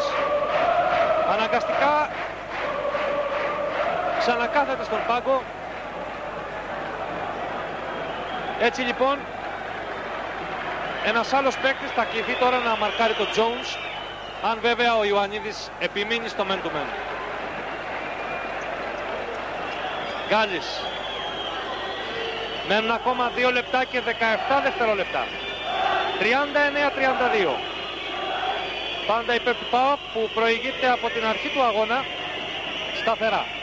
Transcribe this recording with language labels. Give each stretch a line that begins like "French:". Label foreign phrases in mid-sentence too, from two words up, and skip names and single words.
Greek: Αναγκαστικά ξανακάθεται στον πάγκο. Έτσι λοιπόν ένας άλλος παίκτης θα κληθεί τώρα να μαρκάρει τον Jones, αν βέβαια ο Ιωαννίδης επιμείνει στο
English: man to man.
Greek: Γκάλης. Μένουν ακόμα 2 λεπτά και 17 δευτερόλεπτα. 39-32. Πάντα υπέρ του ΠΑΟΚ που προηγείται από την αρχή του αγώνα σταθερά.